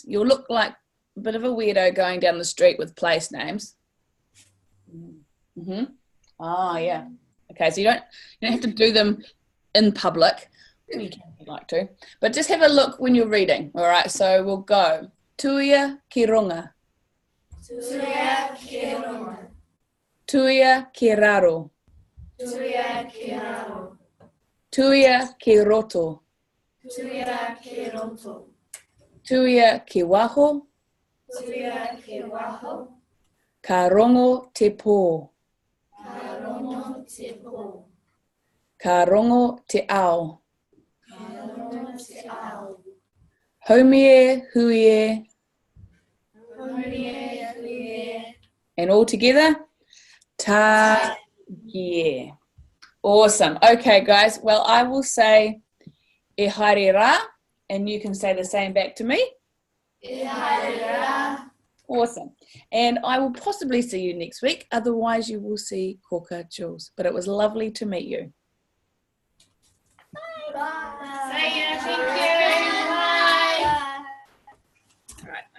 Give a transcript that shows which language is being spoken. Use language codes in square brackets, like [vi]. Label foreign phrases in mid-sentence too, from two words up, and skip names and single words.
[en] You'll look like a bit of a weirdo going down the street with place names. Mm-hmm. Oh, yeah. Okay, so you don't have to do them in public. You can if you'd like to. But just have a look when you're reading. All right, so we'll go. [mi] Tuia ki runga. Tuia ki runga. Tuia ki raro. Tuia ki raro. Tuia ki roto. Tuia ki roto. Tuia ki waho. Tuia ki waho. Ka rongo te pō. Ka rongo te pō. Ka rongo te ao. Ka rongo te ao. Haumie huie. Haumie huie. [en] And all together, [mi] ta gie. [en] Awesome. Okay, guys. Well, I will say [mi] e haere rā, [en] and you can say the same back to me. [mi] E haere rā. [en] Awesome. And I will possibly see you next week. Otherwise, you will see Koka Jules. But it was lovely to meet you. Bye. See ya. Thank you. Bye. All right.